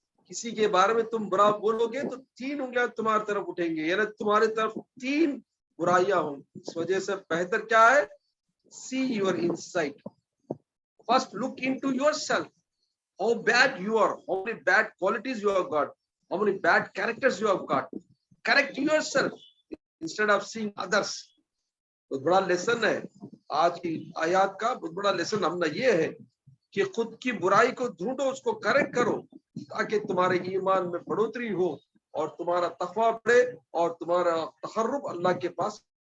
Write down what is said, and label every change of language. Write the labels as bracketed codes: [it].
[ur] کسی کے بارے میں تم برا بولو گے تو 3 انگلیاں تمہاری طرف اٹھیں گے, یعنی تمہاری طرف 3 برائیاں ہوں. اس وجہ سے بہتر کیا ہے, [en] See your insight. First look into yourself, how bad you are, how many bad qualities you have got, how many bad characters you have got. Correct yourself instead of seeing others. [ur] بہت بڑا lesson ہے آج کی آیات کا, بہت بڑا lesson ہم نے یہ ہے کہ خود کی برائی کو ڈھونڈو, اس کو کریکٹ کرو, تاکہ تمہارے ایمان میں بڑھوتری ہو اور تمہارا تقویٰ بڑھے اور تمہارا تقرب اللہ کے پاس.